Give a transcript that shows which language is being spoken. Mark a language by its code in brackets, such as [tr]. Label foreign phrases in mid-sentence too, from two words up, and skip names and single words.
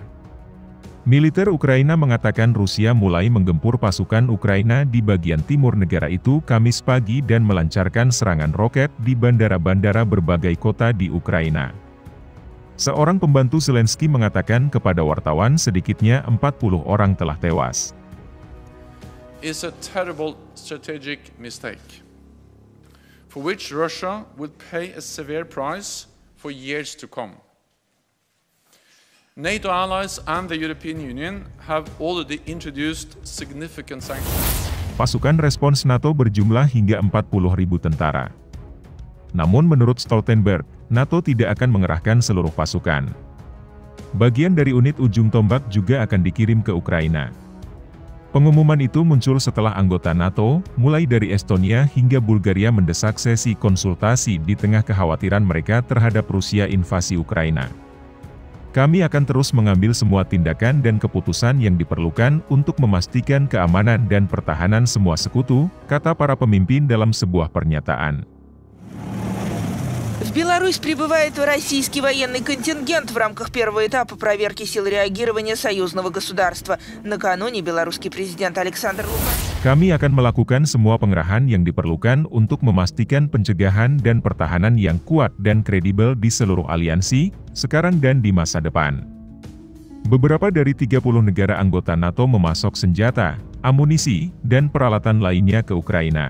[id] Militer Ukraina mengatakan Rusia mulai menggempur pasukan Ukraina di bagian timur negara itu Kamis pagi dan melancarkan serangan roket di bandara-bandara berbagai kota di Ukraina. Seorang pembantu Zelensky mengatakan kepada wartawan sedikitnya 40 orang telah tewas. [en] Is a terrible strategic mistake, for which Russia will pay a severe price for years to come. NATO allies and the European Union have already introduced significant sanctions. [id] Pasukan respons NATO berjumlah hingga 40.000 tentara. Namun menurut Stoltenberg, NATO tidak akan mengerahkan seluruh pasukan. Bagian dari unit ujung tombak juga akan dikirim ke Ukraina. Pengumuman itu muncul setelah anggota NATO, mulai dari Estonia hingga Bulgaria mendesak sesi konsultasi di tengah kekhawatiran mereka terhadap Rusia invasi Ukraina. Kami akan terus mengambil semua tindakan dan keputusan yang diperlukan untuk memastikan keamanan dan pertahanan semua sekutu, kata para pemimpin dalam sebuah pernyataan. [ru] В Беларусь прибывает российский военный контингент в рамках первого этапа проверки сил реагирования союзного государства. Накануне белорусский президент Александр Лукашенко. [id] Kami akan melakukan semua pengerahan yang diperlukan untuk memastikan pencegahan dan pertahanan yang kuat dan kredibel di seluruh aliansi, sekarang dan di masa depan. Beberapa dari 30 negara anggota NATO memasok senjata, amunisi, dan peralatan lainnya ke Ukraina.